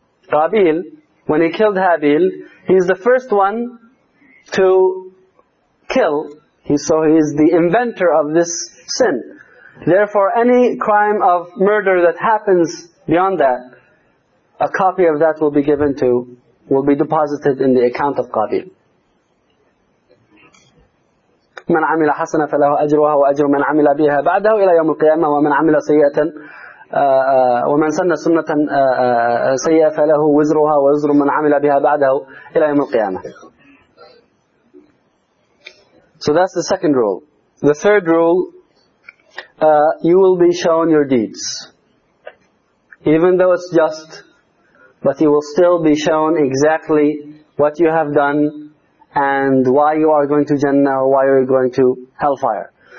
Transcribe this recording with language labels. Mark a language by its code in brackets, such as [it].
[en] Qabil, when he killed Habil, he's the first one to kill. So he is the inventor of this sin. Therefore, any crime of murder that happens beyond that, a copy of that will be given to, will be deposited in the account of Qabil. [ar] من عمل حسنة فله أجرها وأجر من عمل بها بعده إلى يوم القيامة ومن عمل سيئة ومن سن سنة سيئة فله وزرها وزر من عمل بها بعده إلى يوم القيامة. [en] So that's the second rule. The third rule, you will be shown your deeds. Even though it's just, but you will still be shown exactly what you have done and why you are going to Jannah, why you are going to Hellfire.